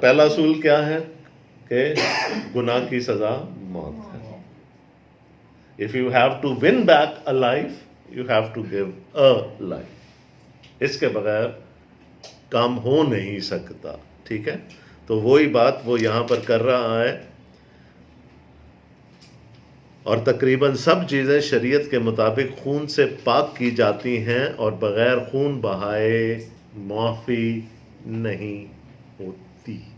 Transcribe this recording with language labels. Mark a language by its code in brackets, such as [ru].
[ur] پہلا اصول کیا ہے کہ گناہ کی سزا موت ہے. [en] If you have to win back a life, you have to give a life. [ur] اس کے بغیر کام ہو نہیں سکتا. ٹھیک ہے, تو وہی بات وہ یہاں پر کر رہا ہے. اور تقریباً سب چیزیں شریعت کے مطابق خون سے پاک کی جاتی ہیں اور بغیر خون بہائے معافی نہیں ہوتی.